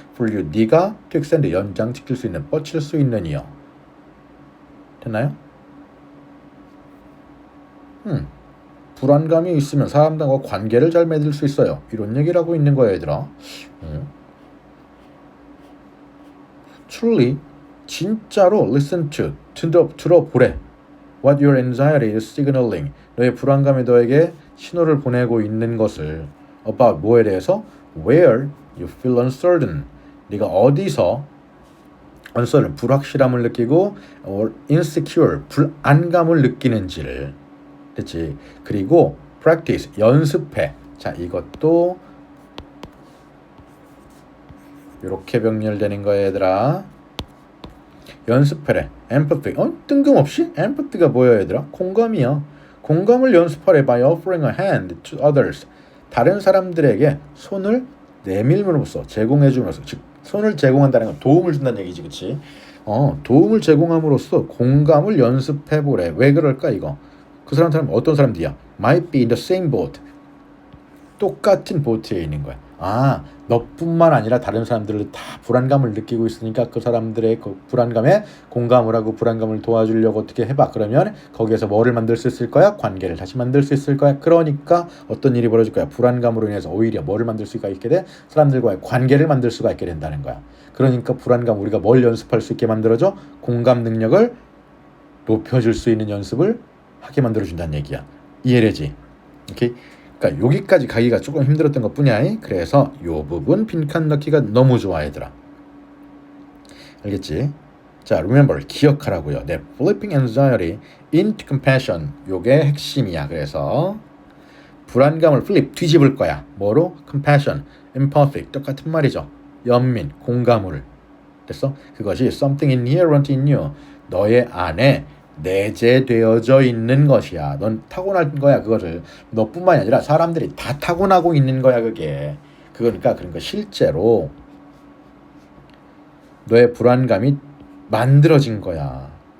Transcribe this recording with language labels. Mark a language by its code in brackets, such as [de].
[en] for you [ko] 네가 [en] to extend [ko] 연장시킬 수 있는 뻗칠 수 있는 이요. 됐나요? 불안감이 있으면 사람들과 관계를 잘 맺을 수 있어요. 이런 얘기를 하고 있는 거야 얘들아. [en] Truly [ko] 진짜로 [en] listen to [ko] 들어보래. [en] What your anxiety is signaling. [ko] 너의 불안감이 너에게 신호를 보내고 있는 것을 about 뭐에 대해서 [en] where you feel uncertain. [ko] 네가 어디서 uncertain 불확실함을 느끼고 [en] or insecure [ko] 불안감을 느끼는지를. 됐지. 그리고 practice 연습해. 자, 이것도 이렇게 병렬되는 거야 얘들아. 연습해래. empathy. 뜬금없이 empathy가 뭐야 얘들아? 공감이야. 공감을 연습하래. [en] by offering a hand to others. [ko] 다른 사람들에게 손을 내밀므로써 제공해주면서 즉 손을 제공한다는 건 도움을 준다는 얘기지, 그렇지? 도움을 제공함으로써 공감을 연습해보래. 왜 그럴까 이거? 그 사람 어떤 사람들이야? [en] Might be in the same boat. [ko] 똑같은 보트에 있는 거야. 너뿐만 아니라 다른 사람들을 다 불안감을 느끼고 있으니까 그 사람들의 그 불안감에 공감을 하고 불안감을 도와주려고 어떻게 해봐. 그러면 거기에서 뭐를 만들 수 있을 거야? 관계를 다시 만들 수 있을 거야. 그러니까 어떤 일이 벌어질 거야? 불안감으로 인해서 오히려 뭐를 만들 수가 있게 돼? 사람들과의 관계를 만들 수가 있게 된다는 거야. 그러니까 불안감 우리가 뭘 연습할 수 있게 만들어줘? 공감 능력을 높여줄 수 있는 연습을 하게 만들어준다는 얘기야. 이해되지? 오케이? 그러니까 여기까지 가기가 조금 힘들었던 것 뿐이야. 그래서 요 부분 빈칸 넣기가 너무 좋아 얘들아. 알겠지? 자, remember 기억하라고요. [en] flipping anxiety into compassion [ko] 요게 핵심이야. 그래서 불안감을 flip 뒤집을 거야. 뭐로? [en] compassion, empathic [ko] 똑같은 말이죠. 연민, 공감을. 됐어? [en] 그것이 something inherent in you. [ko] 너의 안에 내재되어져 있는 것이야. 넌 타고난 거야. 그거를 너뿐만이 아니라 사람들이 다 타고나고 있는 거야. 그러니까 실제로 너의 불안감이 만들어진 거야.